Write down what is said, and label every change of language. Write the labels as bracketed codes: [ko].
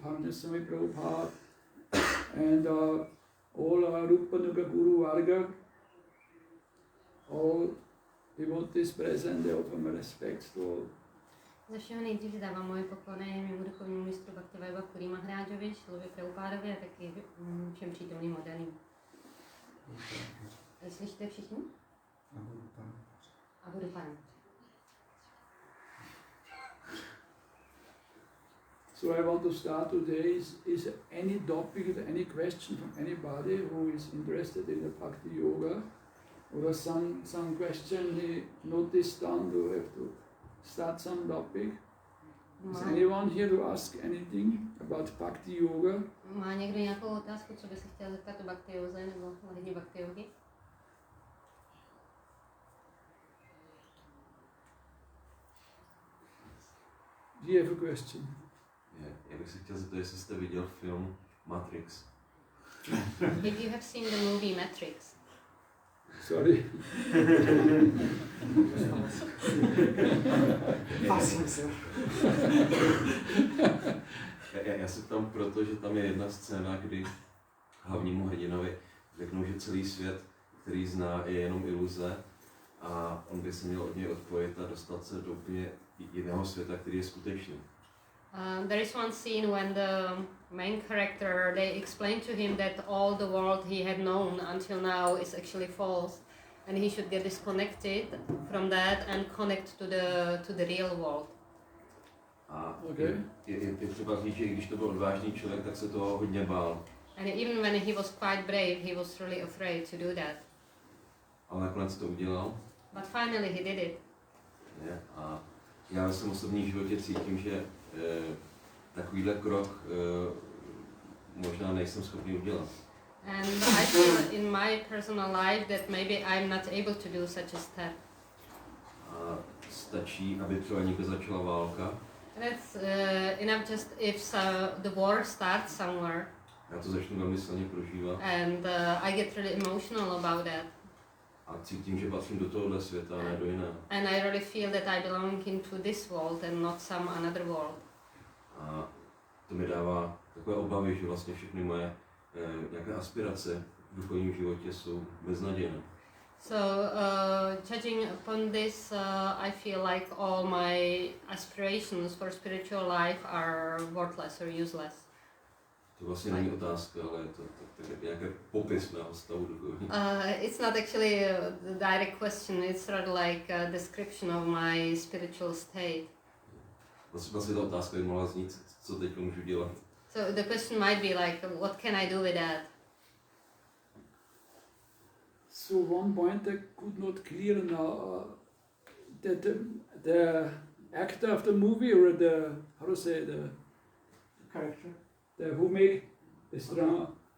[en] Parnasami Prabhupada and all our Rupanuga Guru Varga, all devotees present, they offer my respects to all. [cs] Za všeho nejdřív dávám moje poklony mému duchovnímu mistru Bhaktivaiva Kišorí Maharádžovi, Šilovi Prabhupádovi a taky všem přítomným modelům. Slyšíte všichni? A budu pán. [en] So I want to start today is any topic, any question from anybody who is interested in the Bhakti Yoga, or some question he noticed down to have to start some topic. Is anyone here to ask anything about Bhakti Yoga? [cs] Má někdo nějakou otázku, co by se chtěl zeptat o Bhakti Yoze nebo ohledně Bhakti Yogi? [en] Do you have a question? [cs] Já bych se chtěl zeptat, jestli jste viděl film Matrix. [en] If you have seen the movie Matrix. Sorry. [cs] Já se ptám proto, že tam je jedna scéna, kdy hlavnímu hrdinovi řeknou, že celý svět, který zná, je jenom iluze a on by se měl od něj odpojit a dostat se do úplně jiného světa, který je skutečný. [en] There is one scene when the main character, they explain to him that all the world he had known until now is actually false, and he should get disconnected from that and connect to the real world. [cs] A je třeba říct, že i když to byl odvážný člověk, tak se toho hodně bál. [en] And even when he was quite brave, he was really afraid to do that. [cs] Ale nakonec to udělal. [en] But finally he did it. [cs] A já ve svém osobním životě cítím, že takovýhle krok možná nejsem schopný udělat. [en] And I feel in my personal life that maybe I'm not able to do such a step. [cs] A stačí, aby třeba někde začala válka. [en] And it's enough just if the war starts somewhere. [cs] Já to začnu velmi silně prožívat. [en] And I get really emotional about that. [cs] A cítím, že patřím do tohohle světa, ne do jiného. [en] And I really feel that I belong into this world and not some another world. [cs] A to mi dává takové obavy, že vlastně všechny moje nějaké aspirace v duchovním životě jsou beznadějné. [en] So, judging upon this, I feel like all my aspirations for spiritual life are worthless or useless. [cs] To vlastně není otázka, ale je to nějaký popis mého stavu duchovní. [en] It's not actually a direct question, it's rather like a description of my spiritual state. [cs] Vlastně ta otázka by mohla znít, co teď můžu dělat. [en] So the question might be like, what can I do with that? So one point I could not clear now, that the actor of the movie or how to say, the character, who made this drama.